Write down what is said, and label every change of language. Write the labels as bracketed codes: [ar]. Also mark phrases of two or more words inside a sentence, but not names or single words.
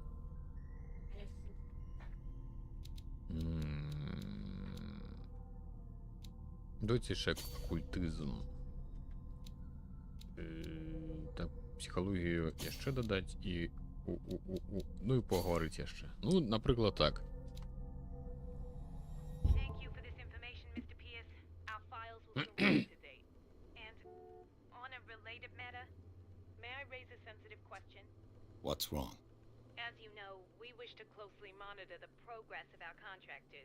[be] Давайте яшчэ акультызм. Так, псіхалогію яшчэ дадаць і ну і пагаварыць яшчэ. Ну, напрыклад, так. [en] Thank you for this information, Mr. Pierce. Our files will be up to date. And on a related matter, may I raise a sensitive question? What's wrong? As you know, to closely monitor the progress of our contractors.